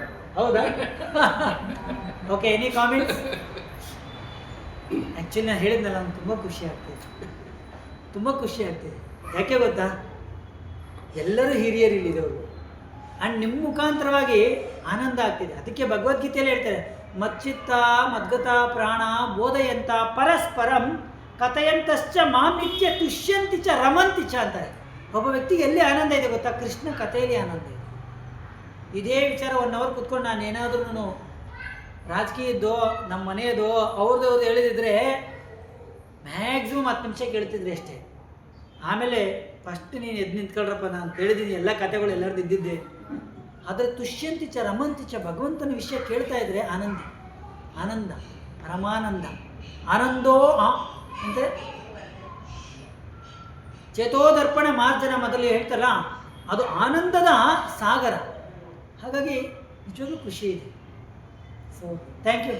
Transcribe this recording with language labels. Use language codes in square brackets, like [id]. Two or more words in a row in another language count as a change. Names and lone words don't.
[kn] ಹೌದಾ? ಓಕೆ, [en] any comments? [kn] ಆ್ಯಕ್ಚುಲಿ ನಾನು ಹೇಳಿದ್ನಲ್ಲ, ನನಗೆ ತುಂಬ ಖುಷಿ ಆಗ್ತಿದೆ. ಯಾಕೆ ಗೊತ್ತಾ? ಎಲ್ಲರೂ ಹಿರಿಯರು ಇಲ್ಲಿದ್ದವರು, ಆ್ಯಂಡ್ ನಿಮ್ಮ ಮುಖಾಂತರವಾಗಿ ಆನಂದ ಆಗ್ತಿದೆ. ಅದಕ್ಕೆ ಭಗವದ್ಗೀತೆಯಲ್ಲಿ ಹೇಳ್ತಾರೆ, [sa] ಮಚ್ಚಿತ್ತ ಮದ್ಗತ ಪ್ರಾಣ ಬೋಧಯಂತ ಪರಸ್ಪರಂ ಕಥೆಯಂತಶ್ಚ ಮಾಂ ನಿತ್ಯ ತುಷ್ಯಂತಿ ಚ ರಮಂತಿ ಚ ಅಂತಾರೆ. [kn] ಒಬ್ಬ ವ್ಯಕ್ತಿಗೆ ಎಲ್ಲಿ ಆನಂದ ಇದೆ ಗೊತ್ತಾ? ಕೃಷ್ಣ ಕಥೆಯಲ್ಲಿ ಆನಂದ ಇದೆ. ಇದೇ ವಿಚಾರ 1 ಅವರ್ ಕೂತ್ಕೊಂಡು ನಾನು ಏನಾದ್ರೂ ರಾಜಕೀಯದ್ದೋ ನಮ್ಮ ಮನೆಯದೋ ಅವ್ರದ್ದು ಹೇಳಿದಿದ್ರೆ ಮ್ಯಾಕ್ಸಿಮಮ್ 10 ನಿಮಿಷ ಕೇಳ್ತಿದ್ರೆ ಅಷ್ಟೇ. ಆಮೇಲೆ ಫಸ್ಟ್ ನೀನು ಎದ್ದು ನಿಂತ್ಕೊಳ್ರಪ್ಪ, ನಾನು ಹೇಳಿದ್ದೀನಿ ಎಲ್ಲ ಕಥೆಗಳು ಎಲ್ಲರದ್ದು ಇದ್ದಿದ್ದೆ. [sa] ಆದರೆ ತುಷ್ಯಂತಿ ಚ ರಮಂತಿ ಚ, [kn] ಭಗವಂತನ ವಿಷಯ ಕೇಳ್ತಾ ಇದ್ರೆ ಆನಂದ ಪರಮಾನಂದ. ಆನಂದೋ ಅಂದರೆ [sa] ಚೇತೋದರ್ಪಣ ಮಾರ್ಜನ [kn] ಮೊದಲು ಹೇಳ್ತಾರಲ್ಲ, ಅದು ಆನಂದದ ಸಾಗರ. ಹಾಗಾಗಿ ನಿಜವಾಗ್ಲೂ ಖುಷಿ ಇದೆ. ಸೊ [en] thank you.